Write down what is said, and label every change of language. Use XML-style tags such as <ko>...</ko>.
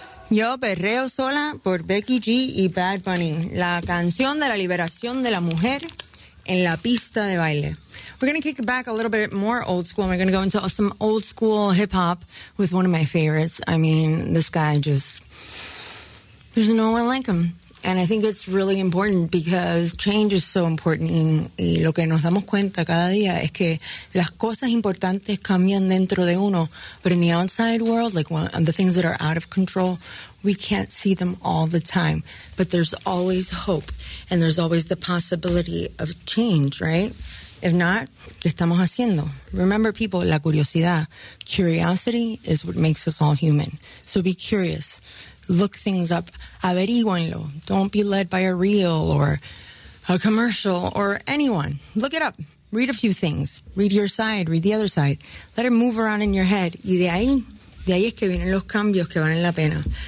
<es>Yo perreo sola por Becky G y Bad Bunny, la canción de la liberación de la mujer en la pista de baile.</es> <en>We're going to kick back a little bit more old school. We're going to go into some old school hip hop with one of my favorites. I mean, this guy just, there's no one like him. And I think it's really important because change is so important.</en> <es>Y lo que nos damos cuenta cada día es que las cosas importantes cambian dentro de uno.</es> <en>But in the outside world, like when, the things that are out of control, we can't see them all the time. But there's always hope and there's always the possibility of change, right? If not,</en> <es>¿qué estamos haciendo?</es> <en>Remember, people,</en> <es>la curiosidad.</es> <en>Curiosity is what makes us all human. So be curious. Look things up.</en> <es>Averíguenlo.</es> <en>Don't be led by a reel or a commercial or anyone. Look it up. Read a few things. Read your side. Read the other side. Let it move around in your head.</en> <es>Y de ahí es que vienen los cambios que valen la pena.</es>